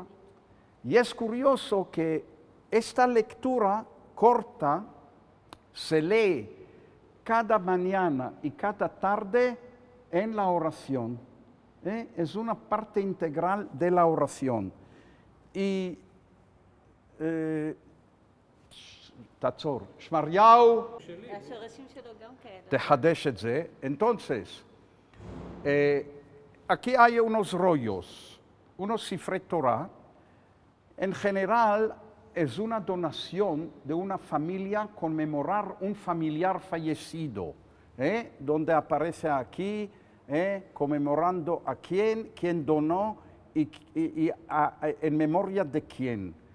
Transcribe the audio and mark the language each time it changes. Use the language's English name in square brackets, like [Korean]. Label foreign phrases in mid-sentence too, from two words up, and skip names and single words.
[Spanish] Y es curioso que esta lectura corta se lee cada mañana y cada tarde en la oración. Es una parte integral de la oración. [Hebrew] Y תעצור. שמריהו, תחדש את זה. [Spanish] Entonces, aquí hay unos rollos, unos [Hebrew] ספרי תורה. [Spanish] En general, es una donación de una familia conmemorar un familiar fallecido, donde aparece aquí, conmemorando a quién donó y en memoria de quién.